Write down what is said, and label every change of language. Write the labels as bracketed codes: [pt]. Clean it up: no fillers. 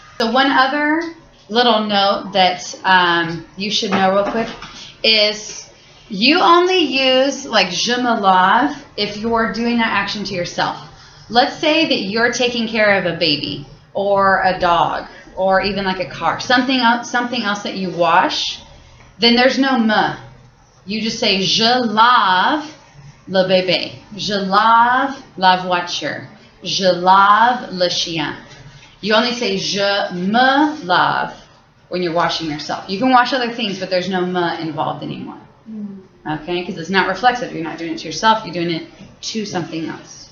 [en] So one other little note that you should know real quick is you only use like [fr] je me lave [en] if you're doing that action to yourself. Let's say that you're taking care of a baby or a dog or even like a car, something else that you wash, then there's no me. You just say [fr] je lave le bébé, je lave la voiture, je lave le chien. [en] You only say [fr] je me lave [en] when you're washing yourself. You can wash other things, but there's no me involved anymore. Okay, because it's not reflexive. You're not doing it to yourself. You're doing it to something else.